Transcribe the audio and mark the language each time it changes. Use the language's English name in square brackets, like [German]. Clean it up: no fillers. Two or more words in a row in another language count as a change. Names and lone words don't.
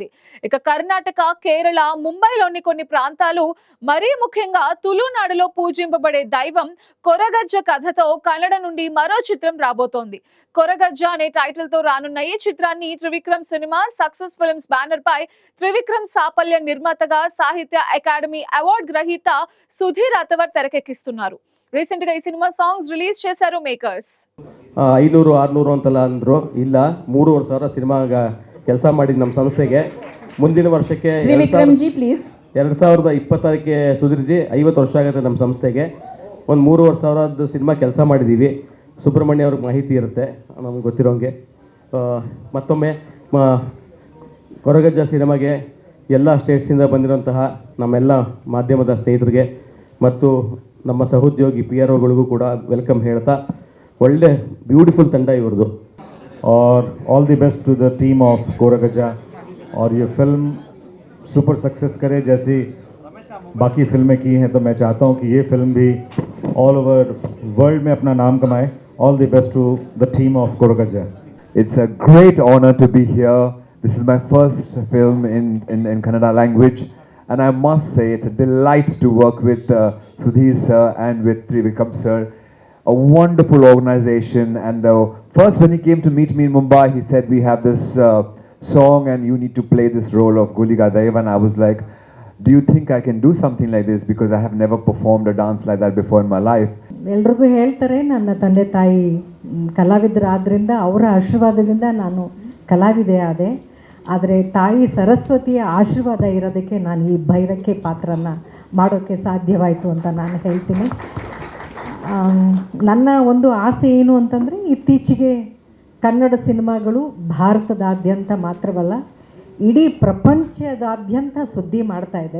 [Telugu] ఇక కర్ణాటక, కేరళ, ముంబైలోని కొన్ని ప్రాంతాలు, మరీ ముఖ్యంగా తులునాడులో పూజింపబడే దైవం కొరగజ్జ కథతో కన్నడ నుండి మరో చిత్రం రాబోతోంది. కొరగజ్జ అనే టైటిల్ తో రానున్న ఈ చిత్రాన్ని త్రివిక్రమ్ సినిమా సక్సెస్ ఫిల్మ్స్ బ్యానర్ పై త్రివిక్రమ్ సాపల్య నిర్మాతగా సాహిత్య అకాడమీ అవార్డు గ్రహీత సుధీర్ అతవర్ తెరకెక్కిస్తున్నారు. రీసెంట్ గా ఈ [English] cinema songs release [Telugu] చేశారు మేకర్స్. [Kannada] 500 600 ಅಂತಲ್ಲ ಅಂದ್ರು, ಇಲ್ಲ 3,500 ಸಿನಿಮಾಗ ಕೆಲಸ ಮಾಡಿದ ನಮ್ಮ ಸಂಸ್ಥೆಗೆ ಮುಂದಿನ ವರ್ಷಕ್ಕೆ 2026ಕ್ಕೆ ಸುಧೀರ್ಜಿ 50 ವರ್ಷ ಆಗುತ್ತೆ. ನಮ್ಮ ಸಂಸ್ಥೆಗೆ ಒಂದು 3,500 ಸಿನಿಮಾ ಕೆಲಸ ಮಾಡಿದ್ದೀವಿ. ಸುಬ್ರಹ್ಮಣ್ಯ ಅವ್ರಿಗೆ ಮಾಹಿತಿ ಇರುತ್ತೆ ನಮ್ಗೆ ಗೊತ್ತಿರೋಂಗೆ. ಮತ್ತೊಮ್ಮೆ ಕೊರಗಜ್ಜ ಸಿನಿಮಾಗೆ ಎಲ್ಲ ಸ್ಟೇಟ್ಸಿಂದ ಬಂದಿರೋಂತಹ ನಮ್ಮೆಲ್ಲ ಮಾಧ್ಯಮದ ಸ್ನೇಹಿತರಿಗೆ ಮತ್ತು ನಮ್ಮ ಸಹೋದ್ಯೋಗಿ ಪಿ ಆರ್ ಒಗಳಿಗೂ ಕೂಡ ವೆಲ್ಕಮ್ ಹೇಳ್ತಾ, ಒಳ್ಳೆ ಬ್ಯೂಟಿಫುಲ್ ತಂಡ ಇವ್ರದ್ದು. [Hindi] और [English] All the best to the team of [Hindi] कोरगज्जा, और ये फिल्म [English] super success [Hindi] करे जैसी बाकी फिल्में की हैं. तो मैं चाहता हूँ कि ये फिल्म भी [English] all over world [Hindi] में अपना नाम कमाए. [English] All the best to the team of Koragajja. It's a great honor to be here. This is my first film in Kannada language. And I must say, it's a delight to work with Sudhir sir and with Trivikram sir. A wonderful organization. And first when he came to meet me in Mumbai, he said, we have this song and you need to play this role of Guliga Daiva. And I was like, do you think I can do something like this? Because I have never performed a dance like that before in my life. [Kannada] ಎಲ್ರಿಗೂ ಹೇಳ್ತಾರೆ, ನನ್ನ ತಂದೆ ತಾಯಿ ಕಲಾವಿದರಾದ್ರಿಂದ ಅವರ ಆಶೀರ್ವಾದದಿಂದ ನಾನು ಕಲಾವಿದೆ ಆದೆ. ಆದರೆ ತಾಯಿ ಸರಸ್ವತಿಯ ಆಶೀರ್ವಾದ ಇರೋದಕ್ಕೆ ನಾನು ಈ ಭೈರಕ್ಕೆ ಪಾತ್ರನ ಮಾಡೋಕ್ಕೆ ಸಾಧ್ಯವಾಯಿತು ಅಂತ ನಾನು ಹೇಳ್ತೀನಿ. ನನ್ನ ಒಂದು ಆಸೆ ಏನು ಅಂತಂದರೆ, ಇತ್ತೀಚೆಗೆ ಕನ್ನಡ ಸಿನಿಮಾಗಳು ಭಾರತದಾದ್ಯಂತ ಮಾತ್ರವಲ್ಲ, ಇಡೀ ಪ್ರಪಂಚದಾದ್ಯಂತ ಸುದ್ದಿ ಮಾಡ್ತಾ ಇದೆ.